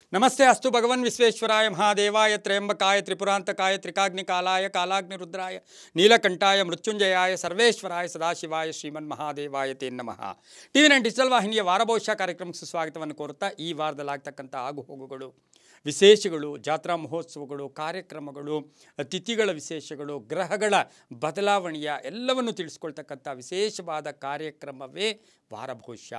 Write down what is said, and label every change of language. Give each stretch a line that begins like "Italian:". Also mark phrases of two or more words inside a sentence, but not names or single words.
Sanskrit: नमस्ते अस्तु भगवन् विश्वेश्वराय महादेवाय त्र्यंबकाय त्रिपुरांतकाय त्रिकाग्निकालाय कालाग्निरुद्राय नीलकंठाय मृत्युंजयाय सर्वेश्वराय सदाशिवाय श्रीमन्महादेवाय ते नमः।
Kannada: टीवी9 ಡಿಜಿಟಲ್ ವಾಹಿನಿಯ ವಾರಭವಿಷ್ಯ ಕಾರ್ಯಕ್ರಮಕ್ಕೆ ಸುಸ್ವಾಗತವನ್ನು ಕೋರುತ್ತಾ ಈ ವಾರದಲ್ಲಾಗ್ತಕ್ಕಂಥ ಆಗುಹೋಗುಗಳು, ವಿಶೇಷಗಳು, ಜಾತ್ರಾ ಮಹೋತ್ಸವಗಳು, ಕಾರ್ಯಕ್ರಮಗಳು, ತಿಥಿಗಳ ವಿಶೇಷಗಳು, ಗ್ರಹಗಳ ಬದಲಾವಣೆಯ ಎಲ್ಲವನ್ನು ತಿಳಿಸ್ಕೊಳ್ತಕ್ಕಂಥ ವಿಶೇಷವಾದ ಕಾರ್ಯಕ್ರಮವೇ ವಾರಭವಿಷ್ಯ।